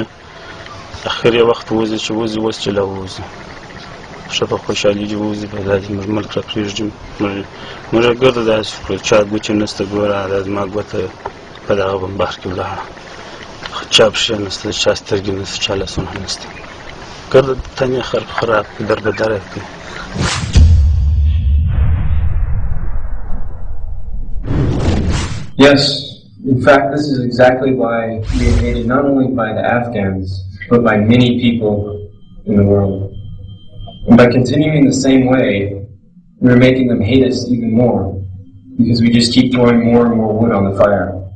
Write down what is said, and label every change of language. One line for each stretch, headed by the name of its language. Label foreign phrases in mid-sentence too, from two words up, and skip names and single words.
Pashto: اخر یې وخت ووځي چې وځي، اوس چې لا ووځي ښه په خوشحالي دې ووځي، په دا زموږ ملک را پرېږدي. موږ ګرده داسې وکړو، چا ګوتې نشته، ګوره دا زما ګوته په دغه بمبار کې ولاړه، چا پښې نشته، چا سترګې نشته، چا لاسونه نشته، ګرده تنې خلک خراب دربدره کوي.
English: Yes, in fact, this is exactly why we are hated not only by the Afghans, but by many people in the world. And by continuing the same way, we are making them hate us even more, because we just keep throwing more and more wood on the fire.